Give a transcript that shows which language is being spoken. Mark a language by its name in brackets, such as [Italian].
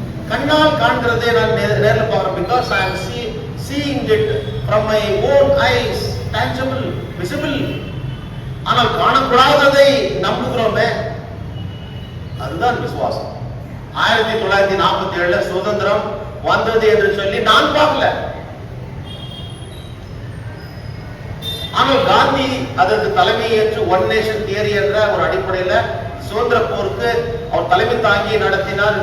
[Tamil] கண்ணால் காண்கிறதே நான் நேர்ல பார்க்கிறேன். [English] because I am seeing it from my own eyes, tangible, visible. [Tamil] ஆனால் காணப்படாததை நம்புகிறோமே, அதுதான் விசுவாசம். 1947 சுதந்திரம் வந்தது என்று சொல்லி நான் பார்க்கல. ஆனால் காந்தி அதற்கு தலைமை ஏற்று ஒன் நேஷன் தியரி என்ற ஒரு அடிப்படையில் சுதந்திர போருக்கு அவர் தலைமை தாங்கி நடத்தினார்.